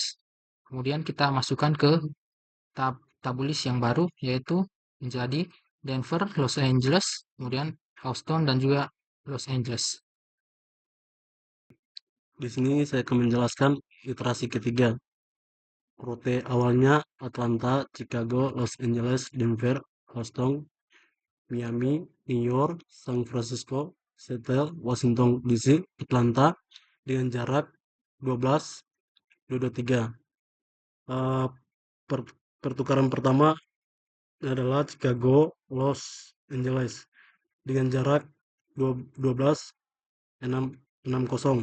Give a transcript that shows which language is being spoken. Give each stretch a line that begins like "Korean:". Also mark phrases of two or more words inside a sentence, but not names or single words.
Indonesian: Kemudian kita masukkan ke tabulis yang baru yaitu menjadi Denver, Los Angeles, kemudian Houston dan juga Los Angeles. Di sini saya akan menjelaskan iterasi ketiga. Rute awalnya Atlanta, Chicago, Los Angeles, Denver, Houston, Miami, New York, San Francisco, Seattle, Washington DC, Atlanta dengan jarak 12.223. Eh, pertukaran pertama adalah Chicago, Los Angeles dengan jarak 12.660.